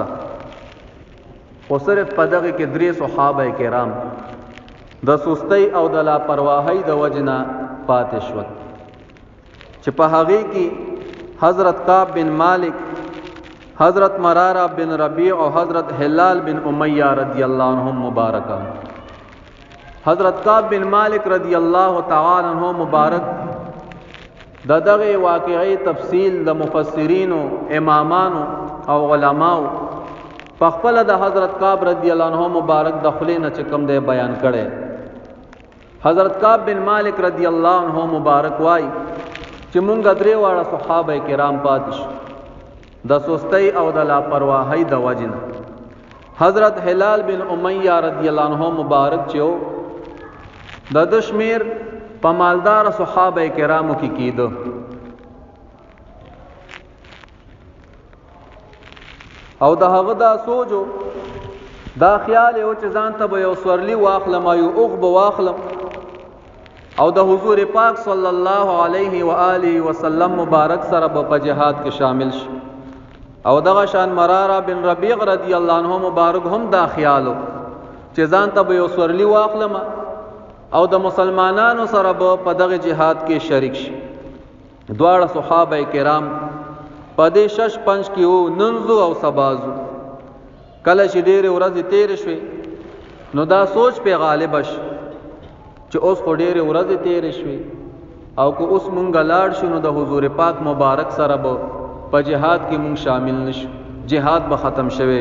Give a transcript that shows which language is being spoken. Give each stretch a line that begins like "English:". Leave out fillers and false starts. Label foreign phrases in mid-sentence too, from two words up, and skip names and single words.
Pashto: او صرف په دغه کې درې صحابه کرام د سستی او د لاپرواهی د وجنه پاتې شول چې په هغه کې حضرت کعب بن مالک، حضرت مرارہ بن ربیع اور حضرت ہلال بن امیہ
Arabic: رضی اللہ عنہم
Pashto: مبارک. حضرت کعب بن مالک
Arabic: رضی اللہ تعالی عنہ
Pashto: مبارک دغه واقعی تفصیل د مفسرین او امامان او علماء په خپل د حضرت کعب
Arabic: رضی اللہ عنہ
Pashto: مبارک د خلینه چې کوم دی بیان کړي. حضرت کعب بن مالک
Arabic: رضی اللہ عنہ
Pashto: مبارک وای چې مونږ درې واړه صحابه کرام پاتې شو د سستی او د لاپرواهی د وجنه. حضرت هلال بن امیہ
Arabic: رضی اللہ عنہ
Pashto: مبارک چې د دشمیر په مالدار صحابه کرامو کې کېده. او د هغه دا سوچو دا خیال یو چې ځان ته به یو سورلی واخلم یو اوغ به واخلم او د حضور پاک
Arabic: صلی الله علیه و آله وسلم
Pashto: مبارک سره په جهاد کې شامل شي. او دغه شان مرارہ بن ربیع
Arabic: رضی اللہ عنہ
Pashto: مبارک هم دا خیالو چې ځان ته یو سورلی واخلم او د مسلمانانو سره په دغه جهاد کې شریک شي. دواړه صحابه کرام په دې شش پنځ کې وو ننزو او سبازو. کله چې ډېرې ورځې تېرې شوې نو دا سوچ په غالب شي چې اوس خو ډېرې ورځې تېرې شوې او که اوس مونږ لاړ شو نو د حضور پاک مبارک سره به په جهاد کې مونږ شامل نشو، جهاد به ختم شوی.